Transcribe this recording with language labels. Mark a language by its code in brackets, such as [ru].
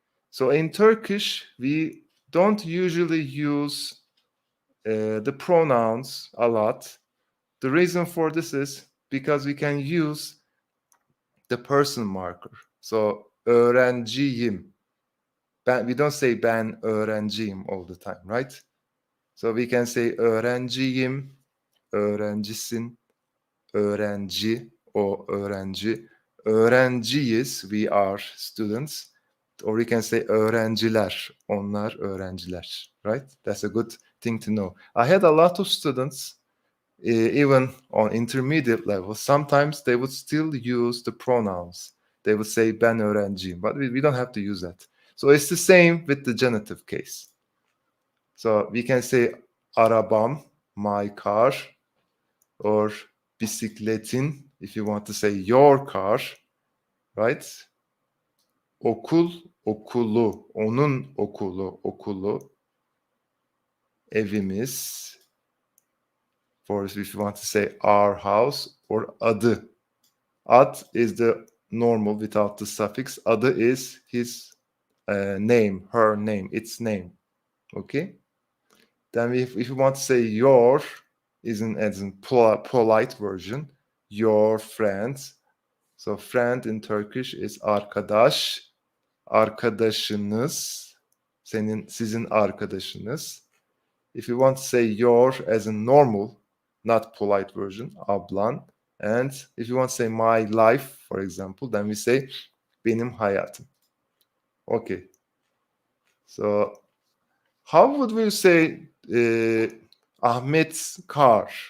[en] So in Turkish, we don't usually use the pronouns a lot. The reason for this is because we can use the person marker. So öğrenciyim. We don't say [tr] ben öğrenciyim [en] all the time, right? So we can say [tr] öğrenciyim, öğrencisin, öğrenci, o öğrenci. [en] Öğrenciyiz, we are students. Or we can say öğrenciler, [tr] onlar öğrenciler, [en] right? That's a good thing to know. I had a lot of students, even on intermediate level, sometimes they would still use the pronouns. They would say [tr] ben öğrenciyim, [en] but we don't have to use that. So it's the same with the genitive case. So we can say arabam, my car, or bisikletin, if you want to say your car, right? [tr] Okul, okulu, onun okulu, okulu, evimiz, [en] for if you want to say our house, or adı. Ad is the normal without the suffix. Adı is his name, her name, its name. Okay? Then if you want to say your, as in polite version, your friend. So friend in Turkish is arkadaş. [tr] Arkadaşınız, sizin arkadaşınız. [en] If you want to say your as in normal, not polite version, ablan. And if you want to say my life, for example, then we say [tr] benim hayatım. [en] Okay. So how would we say Ahmet's car?